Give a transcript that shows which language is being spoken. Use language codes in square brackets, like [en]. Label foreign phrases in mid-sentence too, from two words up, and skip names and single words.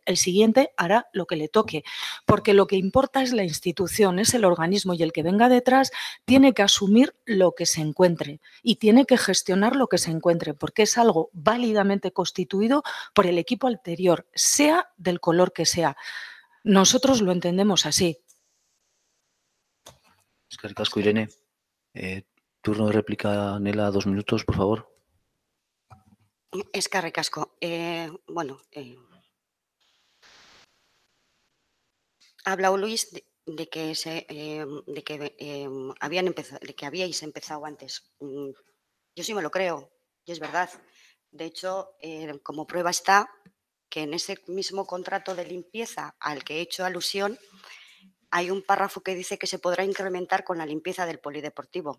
[es] El siguiente hará lo que le toque, porque lo que importa es la institución, es el organismo y el que venga detrás tiene que asumir lo que se encuentre y tiene que gestionar lo que se encuentre, porque es algo válidamente constituido por el equipo anterior, sea del color que sea. Nosotros lo entendemos así. [eu] Eskerrik asko, Irene. [es] Turno de réplica, Nela, 2 minutos, por favor. [eu] Eskerrik asko. [es] Bueno, ha hablado Luis de que habíais empezado antes. Yo sí me lo creo, y es verdad. De hecho, como prueba está que en ese mismo contrato de limpieza al que he hecho alusión hay un párrafo que dice que se podrá incrementar con la limpieza del polideportivo.